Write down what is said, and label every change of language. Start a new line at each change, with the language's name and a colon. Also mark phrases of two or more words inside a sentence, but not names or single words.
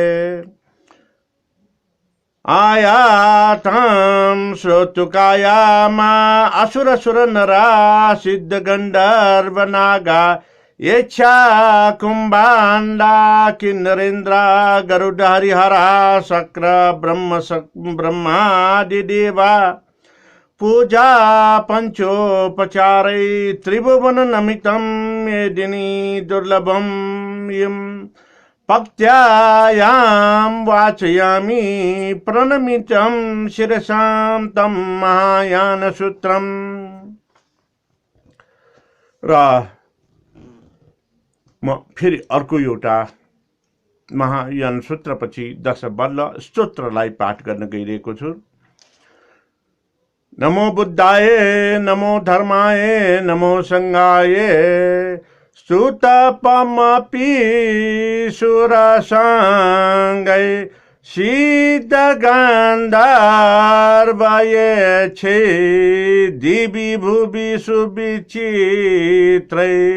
Sanskrit: आयातं श्रोतुकायामा असुर नरा सिद्ध गंधर्व नागा येच्छा कुंभांडा किन्नरेन्द्रा गरुड हरिहरा शक्र ब्रह्मादि देवा पूजा पंचोपचारै त्रिभुवन नमितं मेदिनी दुर्लभं यं भक्त्यायां वाचयामि प्रणमितं शिरसां तं महायान सूत्रम्
Nepali: र म फेरि अर्को एउटा महायान सूत्रपछि 10 बल्ल स्तोत्रलाई पाठ गर्न गइरहेको छु।
Sanskrit: नमो बुद्धाय नमो धर्माय नमो संघाय सुतपमपि सुरसंगै सिद्धगन्धर्वये छे दिवि भुवि सुविचित्रै